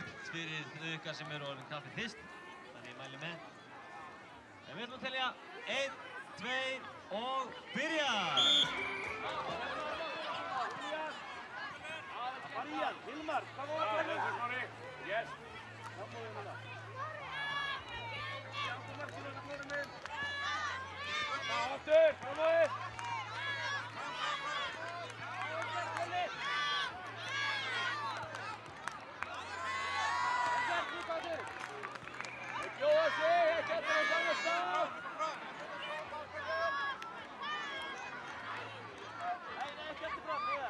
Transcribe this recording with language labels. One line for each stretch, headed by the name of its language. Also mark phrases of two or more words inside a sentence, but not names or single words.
Icelandic: fyrir þau ykkar sem eru orðin kaffi fyrst, þannig ég mæli með. En við ætlum að telja 1, 2 og byrja! Marían, Hilmar,
English: come on! Yes. Aftur, come on!
Icelandic: Jóa sig, ekki allir á sama stað! Nei, ekki allir fram, Heiðar!